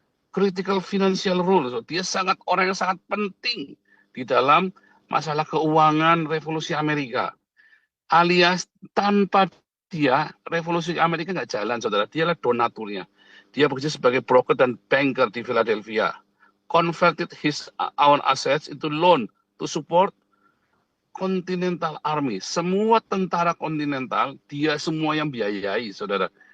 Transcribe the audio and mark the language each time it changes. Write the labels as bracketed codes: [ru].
[en] critical financial role. [id] So, dia orang yang sangat penting di dalam masalah keuangan revolusi Amerika. Alias tanpa dia, revolusi Amerika nggak jalan, saudara. Dia adalah donaturnya. Dia bekerja sebagai broker dan banker di Philadelphia. [en] Converted his own assets into loan to support Continental Army. [id] Semua tentara kontinental, dia semua yang biayai, saudara.